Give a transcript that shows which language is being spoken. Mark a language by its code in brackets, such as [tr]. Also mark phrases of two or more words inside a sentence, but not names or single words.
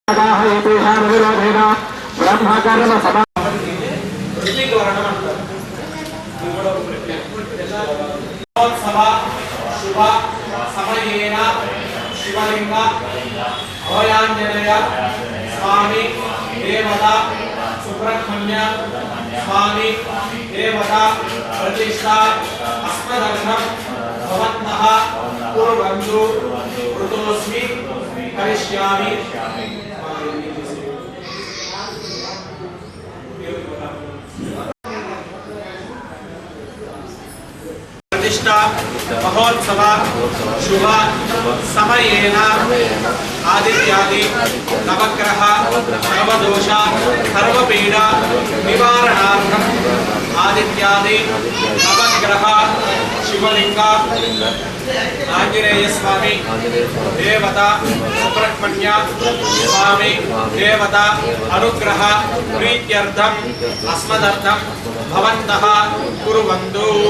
[sa] బ్రహ్మకర్మ సభ శుభ సమయేన శివలింగ అభయాంజనేయ స్వామి దేవత సుబ్రహ్మణ్య స్వామి దేవత ప్రతిష్ట అస్మదర్శనం భవంతః కుర్వంతు ఋతోస్మి కరిష్యామి. प्रतिष्ठा महोत्सव शुभ समयेन आदित्यादि नवग्रह सर्वदोष सर्वपीडा निवारणार्थम आदित्यादि नवग्रह शिवलिंग आंजनेय स्वामी देवता सुब्रह्मण्य स्वामी देवता अनुग्रह प्रीत्यर्थम अस्मदर्थम भवन्तः कुर्वन्तु.